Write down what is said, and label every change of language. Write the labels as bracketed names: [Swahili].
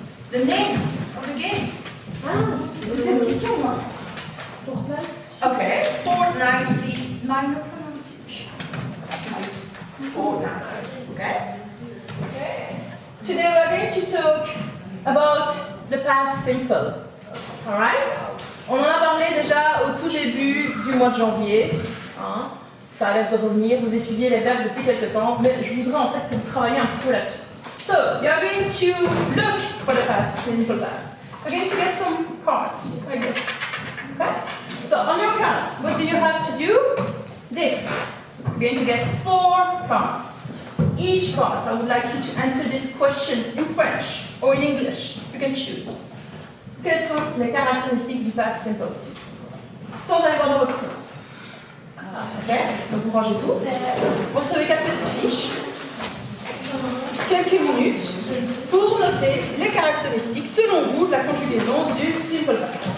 [English] The names of the games. C'est une question, moi. Fortnite. Okay, Fortnite, please. Minor pronunciation. Fortnite. Okay? Okay. Today we're going to talk about the past simple. Alright? [French] On en a parlé déjà au tout début du mois de janvier. Hein? Ça a l'air de revenir, vous étudiez les verbes depuis quelques temps, mais je voudrais en fait que vous travailliez un petit peu là-dessus. [English] So, you're going to look for the past simple past. We're going to get some cards like this. Okay? So, on your card, what do you have to do? This. You're going to get 4 cards. Each card, I would like you to answer these questions in French or in English. You can choose. [French] Quelles sont les caractéristiques du past simple? Ça, on va aller voir dans votre cours. Ok? Donc, vous rangez tout. Vous recevez 4 petites fiches. Quelques minutes pour noter les caractéristiques, selon vous, de la conjugaison du simple past.